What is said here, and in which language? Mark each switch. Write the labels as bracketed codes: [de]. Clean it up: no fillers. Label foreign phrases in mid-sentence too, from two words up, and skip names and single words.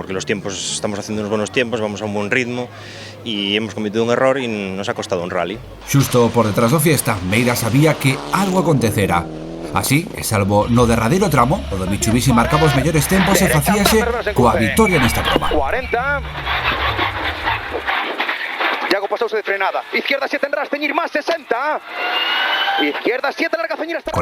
[es] Porque los tiempos, estamos haciendo unos buenos tiempos, vamos a un buen ritmo y hemos cometido un error y nos ha costado un rally. [gl] Xusto por detrás do Fiesta, Meira sabía que algo acontecera. Así, e salvo no derradeiro tramo, o do Mitsubishi marcaba os mellores tempos e facíase coa vitoria nesta proba. 40. Iago pasouse de frenada. [es] Izquierda 7 en ras, ceñir más 60. Izquierda 7 larga, ceñir hasta